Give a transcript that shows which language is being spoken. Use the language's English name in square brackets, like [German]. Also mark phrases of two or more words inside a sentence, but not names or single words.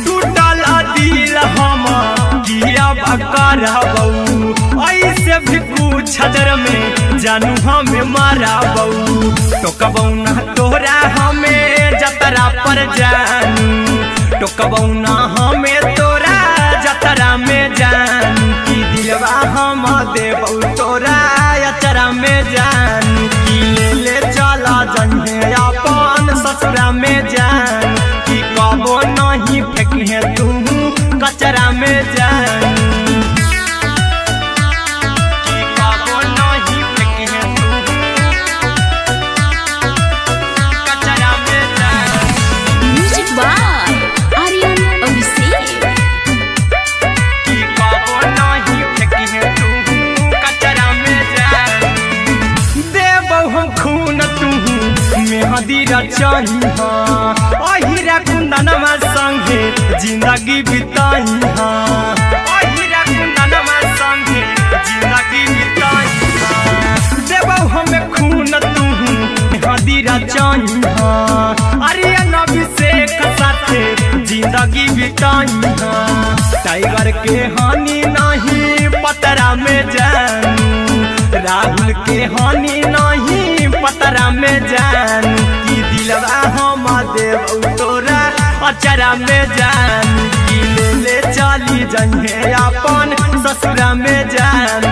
[Magahi] टूटल दिल हम किया बकराबू, ऐसे भी कुछ देर में जानू हमें माराबू। टोकबौ ना तोरा हमें जतरा पर जानू, टोकबौ ना हमें तोरा जतरा में जानू। की दिलवा हम देबौ तोरा अचरा में जानू, की ले ले चला जन्हे अपन ससुरा में जानू। की कबो नहीं फेंके तू कचरा में जानू, की कबो नहीं फेंके तू कचरा में जानू। [English] music by आर्यन अभिषेक। [Magahi] की कबो नहीं फेंके तू कचरा में जानू। देबौ हम खून तू मेहंदी रचाही हाँ, अहिरा कुंदनमा संगे जिंदगी बिताई हाँ, अहिरा कुंदनमा संगे जिंदगी बिताई हाँ। देबौ हमें खून तू मेहंदी रचाही हाँ, आर्यन अभिषेक साथे जिंदगी बिताई हाँ। टाइगर के हानि नहीं पतरा में जानू, राहुल के हानि नहीं पतरा में जानू। की दिलवा हम देबौ तोरा अचरा में जानू, की ले ले चली जन्हे अपन ससुरा में जानू।